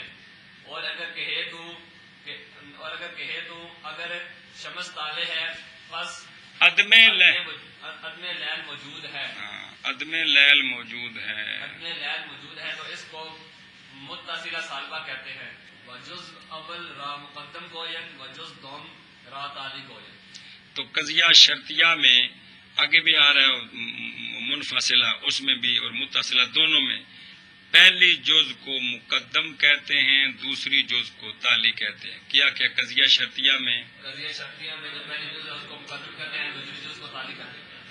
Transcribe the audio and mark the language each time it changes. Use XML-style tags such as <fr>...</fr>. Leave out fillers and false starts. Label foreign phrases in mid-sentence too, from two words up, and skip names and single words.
<ur>اور اگر کہے تو اگر شمس تالے ہے بس عدم لیل موجود ہے. عدم لیل موجود ہے. عدم لیل موجود ہے تو اس کو متصلہ سالبہ کہتے ہیں.</ur> <fa>وجز اول را مقدم گوین وجز دوم را تالی گوین.</fa> <ur>تو قضیہ شرطیہ میں آگے بھی آ رہا ہے منفصلہ اس میں بھی اور متصلہ دونوں میں. پہلی جز کو مقدم کہتے ہیں، دوسری جز کو تالی کہتے ہیں. کیا قضیہ شرطیہ میں قضیہ شرطیہ میں جو پہلی جز ہے اس کو مقدم کہتے ہیں، دوسری جز کو تالی کہتے ہیں.</ur>